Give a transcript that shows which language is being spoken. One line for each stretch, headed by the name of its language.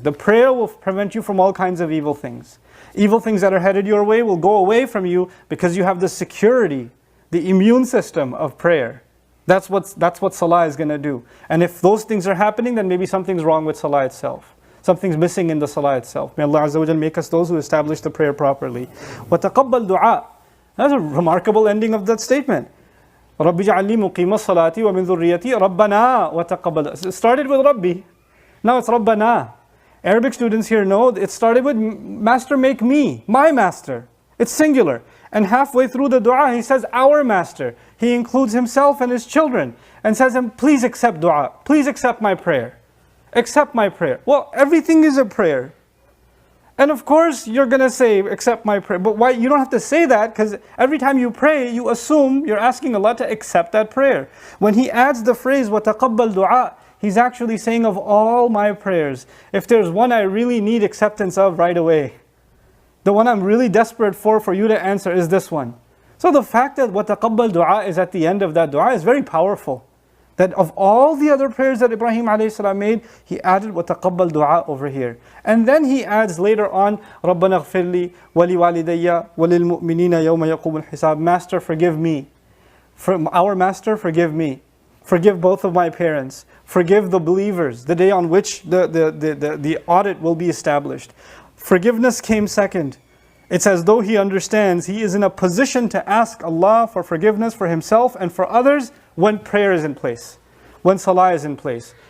English: The prayer will prevent you from all kinds of evil things. Evil things that are headed your way will go away from you because you have the security, the immune system of prayer. That's what salah is going to do. And if those things are happening, then maybe something's wrong with salah itself. Something's missing in the salah itself. May Allah Azza wa Jal make us those who establish the prayer properly.
Arabic: وَتَقَبَّلْ دُعَاء.
English: That's a remarkable ending of that statement.
Arabic: رَبِّ جَعَلْنِي مُقِيمَ الصَّلَاةِ وَمِنْ ذُرِّيَّتِي رَبَّنَا وَتَقَبَّلْ.
English: It started with Rabbi. Now it's Rabbana. Arabic students here know it started with Master, make me, my master. It's singular. And halfway through the dua, he says, our master. He includes himself and his children and says, please accept dua. Please accept my prayer. Accept my prayer. Well, everything is a prayer. And of course, you're going to say, accept my prayer. But why? You don't have to say that, because every time you pray, you assume you're asking Allah to accept that prayer. When he adds the phrase,
Arabic: وَتَقَبَّلْ دُعَاء,
English: he's actually saying, of all my prayers, if there's one I really need acceptance of right away, the one I'm really desperate for you to answer is this one. So the fact that
Arabic: وَتَقَبَّلْ دُعَاء
English: is at the end of that dua is very powerful. That of all the other prayers that Ibrahim a.s. made, he added
Arabic: وَتَقَبَّلْ دُعَاء
English: over here. And then he adds later on,
Arabic: رَبَّنَا اغْفِرْ لِي وَلِوَالِدَيَّ وَلِلْمُؤْمِنِينَ يَوْمَ يَقُومُ الْحِسَابِ.
English: Master, forgive me. Our Master, forgive me. Forgive both of my parents. Forgive the believers, the day on which the audit will be established. Forgiveness came second. It's as though he understands he is in a position to ask Allah for forgiveness for himself and for others when prayer is in place, when salah is in place.